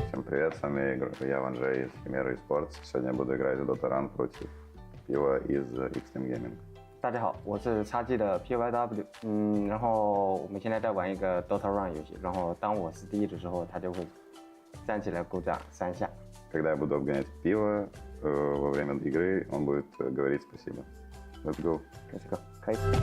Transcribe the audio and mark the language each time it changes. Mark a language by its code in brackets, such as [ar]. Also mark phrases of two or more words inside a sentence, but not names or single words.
[ru] Привет, с вами я Ванжей из Gaimin Esports. Сегодня буду играть в Dota Run против Пива из X-Team Gaming. [zh] 大家好，我是XG的 PYW，然后我们现在在玩一个 Dota Run 游戏，然后当我是第一的时候，他就会站起来鼓掌3下。 [ru] Когда я буду обгонять Пива во время игры, он будет говорить спасибо. [en] Let's go. Let's go. [zh] 可以。